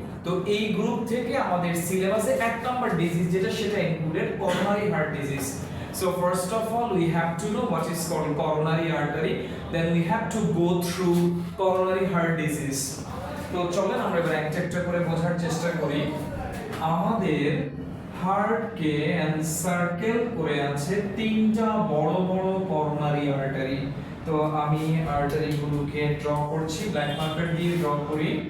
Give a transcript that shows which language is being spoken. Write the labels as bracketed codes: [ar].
[bn] তো এই গ্রুপ থেকে আমাদের সিলেবাসে এক নাম্বার ডিজিজ যেটা সেটা included coronary heart disease. [en] So first of all we have to know what is called coronary artery, then we have to go through coronary heart disease. [bn] তো চলেন আমরা এবার একটা করে বোঝার চেষ্টা করি। আমাদের হার্টকে এনসার্কেল করে আছে তিনটা বড় বড় করোনারি আর্টারি। তো আমি আর্টারিগুলোকে ড্র করছি, ব্ল্যাক মার্কার দিয়ে ড্র করি।